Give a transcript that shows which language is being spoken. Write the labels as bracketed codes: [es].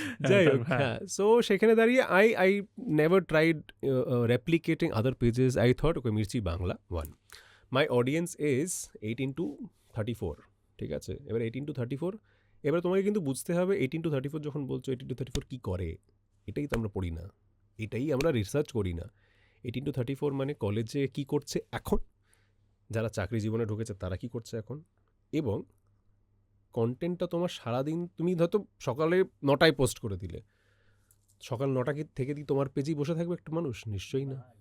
[bn] যাই হোক, হ্যাঁ, সো সেখানে দাঁড়িয়ে [en] I never tried replicating other pages. I thought, okay, Mirchi Bangla 1. My audience is 18 to 34, [bn] ঠিক আছে? এবার 18 to 34, এবার তোমাকে কিন্তু বুঝতে হবে 18 to 34 যখন বলছো 18 to 34 কী করে, এটাই তো আমরা পড়ি না, এটাই আমরা রিসার্চ করি না। 18 to 34 মানে কলেজে কী করছে এখন, যারা চাকরি জীবনে ঢুকেছে তারা কী করছে এখন, এবং কন্টেন্টটা তোমার সারাদিন, তুমি হয়তো সকালে 9টায় পোস্ট করে দিলে, সকাল 9টা থেকে কি তোমার পেজেই বসে থাকবে একটা মানুষ? নিশ্চয়ই না।